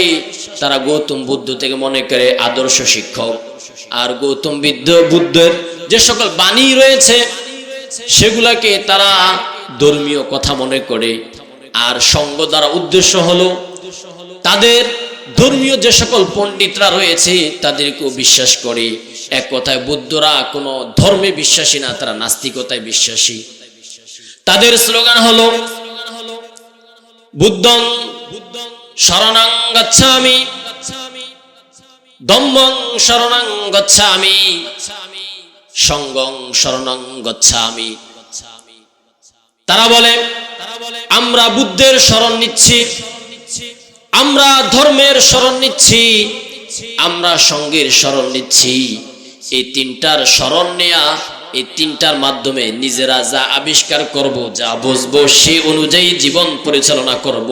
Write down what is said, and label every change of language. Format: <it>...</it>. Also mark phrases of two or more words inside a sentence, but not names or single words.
<bn>তারা গৌতম বুদ্ধ থেকে মনে করে আদর্শ শিক্ষক, আর গৌতম বুদ্ধের যে সকল বাণী রয়েছে সেগুলাকে তারা ধর্মীয় কথা মনে করে। আর সংঘ দ্বারা উদ্দেশ্য হলো তাদের ধর্মীয় যে সকল পণ্ডিতরা রয়েছে তাদেরকেও বিশ্বাস করে। এক কথায় বুদ্ধরা কোনো ধর্মে বিশ্বাসী না, তারা নাস্তিকতায় বিশ্বাসী। তাদের স্লোগান হলো</bn> <pi>বুদ্ধং শরণং গচ্ছামি, ধম্মং শরণং গচ্ছামি, সংঘং শরণং গচ্ছামি।</pi> <bn>তারা বলে আমরা বুদ্ধের শরণ নিচ্ছি, আমরা ধর্মের শরণ নিচ্ছি, আমরা সংঘের শরণ নিচ্ছি। এই তিনটার শরণ নেয়া, এই তিনটার মাধ্যমে নিজেরা যা আবিষ্কার করব, যা বুঝবো সে অনুযায়ী জীবন পরিচালনা করব।</bn>